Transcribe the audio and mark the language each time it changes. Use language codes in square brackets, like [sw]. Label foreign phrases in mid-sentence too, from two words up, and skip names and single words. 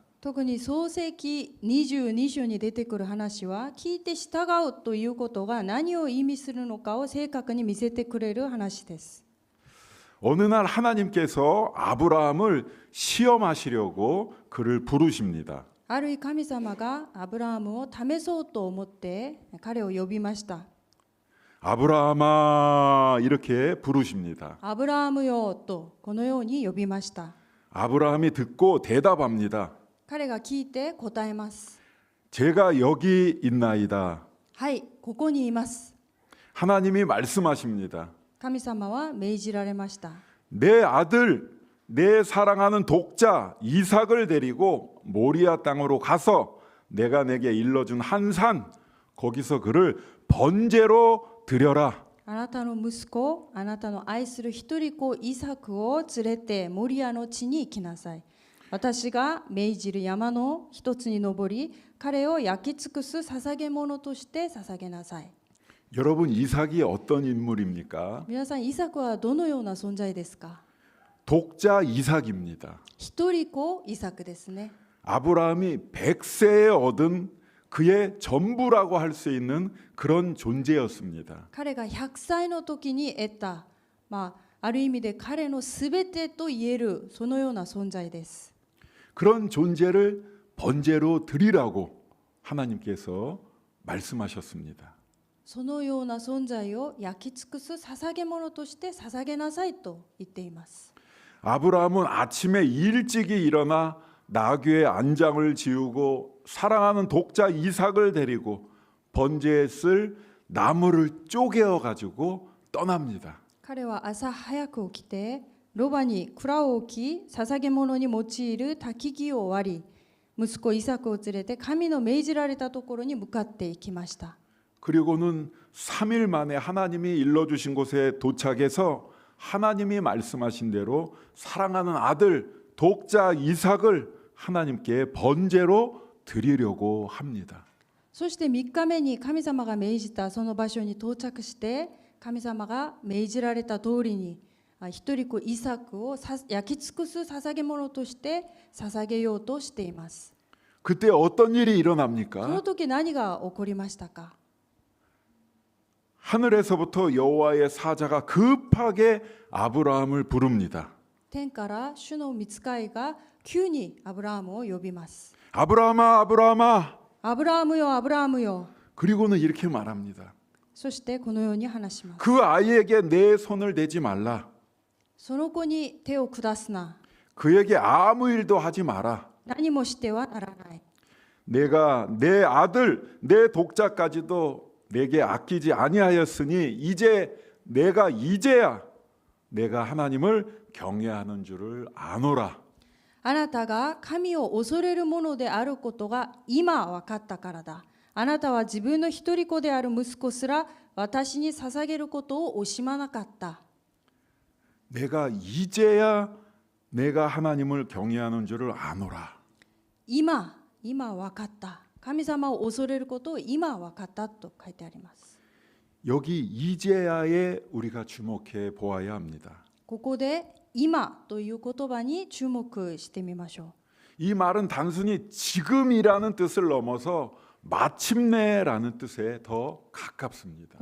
[ja] 特に創世記22章に出てくる話は聞いて従うということが何を意味するのかを正確に見せてくれる話です。 [ko] 어느 날 하나님께서 아브라함을 시험하시려고 그를 부르십니다. [ja] ある日神様がアブラハムを試そうと思って彼を呼びました。 [ko] 아브라함아 이렇게 부르십니다. [ja] アブラハムよとこのように呼びました。 [ko] 아브라함이 듣고 대답합니다. [ja] 彼が聞いて答えます。 [ko] 제가 여기 있나이다. [ja] はい、ここにいます。 [ko] 하나님이 말씀하십니다. [ja] 神様は命じられました。 [ko] 내 아들, 내 사랑하는 독자 이삭을 데리고 모리아 땅으로 가서 내가 내게 일러준 한 산 거기서 그를 번제로 드려라. [ja] あなたの息子、あなたの愛する一人子イサクを連れてモリアの地に行きなさい。私が命じる山の一つに登り、彼を焼き尽くす捧げ物として捧げなさい。 [ko] 여러분 이삭이 어떤 인물입니까? [ja] 皆さん、イサクはどのような存在ですか？ [ko] 독자 이삭입니다. [ja] 一人子イサクですね。 [ko] 아브라함이 100세에 얻은 그의 전부라고 할 수 있는 그런 존재였습니다. [ja] 彼が100歳の時に得た、ある意味で彼のすべてと言えるそのような存在です。 [ko] 그런 존재를 번제로 드리라고 하나님께서 말씀하셨습니다. [ja] そのような存在を焼き尽くす捧げ物として捧げなさいと言っています。 [ko] 아브라함은 아침에 일찍이 일어나 나귀의 안장을 지우고 사랑하는 독자 이삭을 데리고 번제에 쓸 나무를 쪼개어 가지고 떠납니다. [ja] 彼は朝早く起きてロバに蔵を置き捧げ物に用いる焚き木を割り息子イサクを連れて神の命じられたところに向かっていきました。 [ko] 그리고는 3일 만에 하나님이 일러주신 곳에 도착해서 하나님이 말씀하신 대로 사랑하는 아들 독자 이삭을 하나님께 번제로 드리려고 합니다. [ja] そして3日目に神様が命じたその場所に到着して神様が命じられた通りに一人子イサクを焼き尽くす捧げ物として捧げようとしています。 [ko] 그때 어떤 일이 [ja] その [ko] 일어납니까? [ja] 時何が起こりましたか？ [ko] 하늘에서부터 여호와의 사자가 급하게 아브라함을 부릅니다. [ja] 天から主の御使いが急にアブラハムを呼びます。 [ko] 아브라함아, 아브라함아. [ja] アブラハムよ、アブラハムよ。 [ko] 그리고는 이렇게 말합니다. [ja] そしてこのように話します。 [ko] 그 아이에게 내 손을 대지 말라. [ja] その子に手を下すな。 [ko] 그에게 아무 일도 하지 마라. [ja] 何もしてはならない。 [ko] 내가 내 아들, 내 독자까지도 내게 아끼지 아니하였으니 이제야 내가 하나님을 경외하는 줄을 아노라. [ja] あなたが神を恐れるものであることが今分かったからだ。あなたは自分の一人子である息子すら私に捧げることを惜しまなかった。 [ko] 내가 이제야 내가 하나님을 경외하는 줄을 아노라. [ja] 今分かった。神様を恐れることを今分かったと書いてあります。 [ko] 여기 이제야에 우리가 주목해 보아야 합니다. [ja] ここで今という言葉に注目してみましょ [ko] 이 말은 단순히 지금이라는 뜻을 넘어서 마침내라는 뜻에 더 [ja] う。 [ko] 가깝습니다.